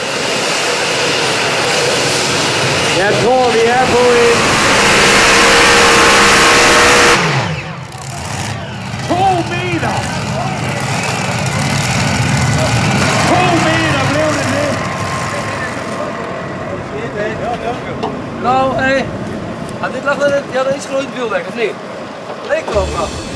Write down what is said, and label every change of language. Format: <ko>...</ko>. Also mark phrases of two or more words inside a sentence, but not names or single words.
<da>Jeg tror, vi er på en 2 meter. 2 meter blev det til.</da> <nl>Nou, hé. Dit lag er, ja, dat is gewoon het wiel weg, of niet? Leek wel, maar.</nl>